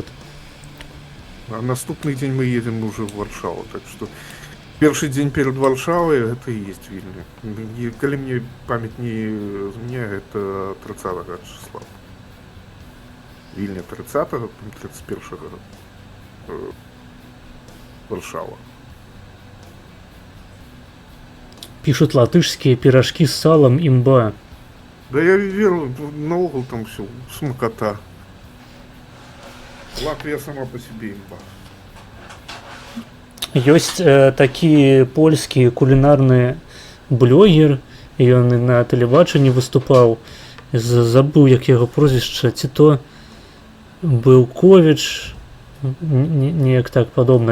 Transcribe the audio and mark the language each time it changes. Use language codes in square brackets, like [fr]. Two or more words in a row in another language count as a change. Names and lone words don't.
[be] А наступны дзень мы едзем [ru] уже в Варшаву, [be] так што першы дзень перад Варшавай гэта і ёсць Вільня. І калі мне памяць не змяняе, гэта 30 числа. Вільня 30-го, 31-го Варшава. [ru] Пишут латышские пирожки с салом имба. [be] Да я веру, наогул там все смакота. [ru] Латвия сама по себе имба. [be] Ёсць такі польскі кулінарны блогер, ён на тэлебачанні выступаў, забыў як яго прозвішча, ці то Былковіч, неяк так падобна.